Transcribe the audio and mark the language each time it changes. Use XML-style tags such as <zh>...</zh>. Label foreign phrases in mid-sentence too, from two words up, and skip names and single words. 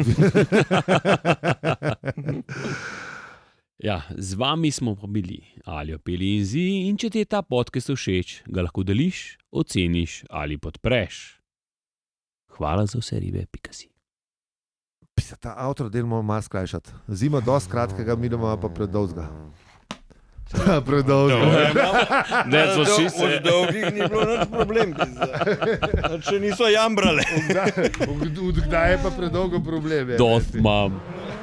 <sl>Ja, z vami smo pa bili Aljo, Peli in Zi, in če ti je ta podcast všeč, ga lahko deliš, oceniš ali podpreš. Hvala za vse ribe.si. Pisa, ta avtor del moramo malo skrajšati. Zima dosti kratkega, mi doma pa predolgega. Predolgega.</sl> <en>That's what she said.</en> <sl>Od dolgih ni bilo nič problem. Če niso jambrale. Kdaj je pa predolgo problem? je, Dost veš ti. imam.</sl>